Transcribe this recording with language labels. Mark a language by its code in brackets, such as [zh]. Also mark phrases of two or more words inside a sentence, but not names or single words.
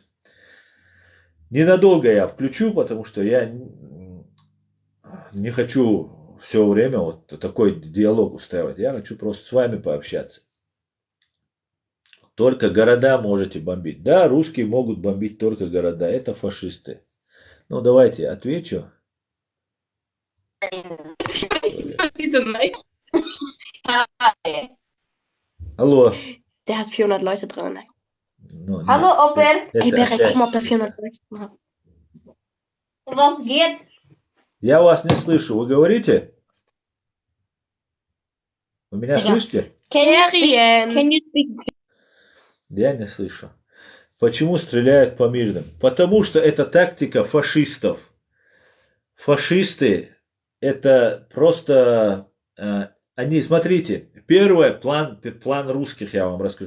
[ru] Ненадолго я включу, потому что я не хочу все время вот такой диалог устраивать. Я хочу просто с вами пообщаться. Только города можете бомбить. Да, русские могут бомбить только города. Это фашисты. Ну, давайте отвечу. [de] Hallo. Der hat 400 Leute drin. No, Hallo, Opert. Ey, Berek, guck mal, ob der 400 Leute drin hat. Was geht? [ru] Я вас не слышу. Вы говорите? Вы меня слышите? [en] Can you speak? [ru] Я не слышу. Почему стреляют по мирным? Потому что это тактика фашистов. Фашисты это просто... Они, смотрите, первый план русских, я вам расскажу.